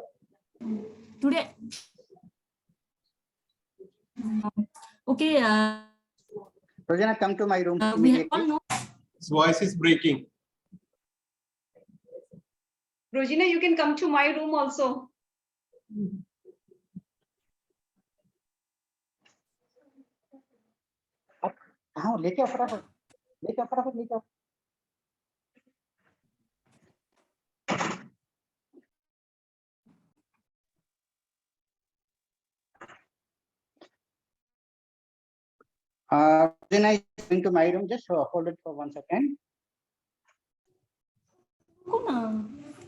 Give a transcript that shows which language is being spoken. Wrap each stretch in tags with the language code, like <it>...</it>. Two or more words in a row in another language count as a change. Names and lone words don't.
<en>Today. Okay. Rosina, come to my room We have all immediately. know. His voice is breaking. Rosina, you can come to my room also.</en> <hi>हाँ लेके आओ फटाफट लेके आओ</hi> <en>Then I going to my room. Just hold it for 1 second.</en>